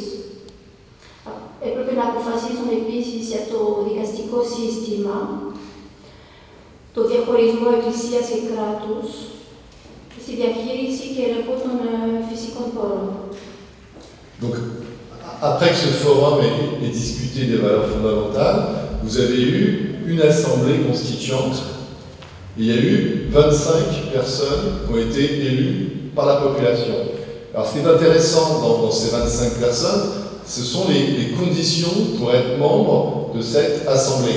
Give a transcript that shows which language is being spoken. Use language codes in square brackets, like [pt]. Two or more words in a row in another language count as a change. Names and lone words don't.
[el] Έπρεπε να αποφασίσουν επίσης για το δικαστικό σύστημα, το διαχωρισμό εκκλησίας και κράτους, στη διαχείριση και ελεγχό των φυσικών πόρων. [fr] Donc, après que ce forum ait discuté des valeurs fondamentales, vous avez eu une assemblée constituante. Il y a eu 25 personnes qui ont été élues par la population. Alors ce qui est intéressant dans ces 25 personnes, ce sont les conditions pour être membre de cette assemblée.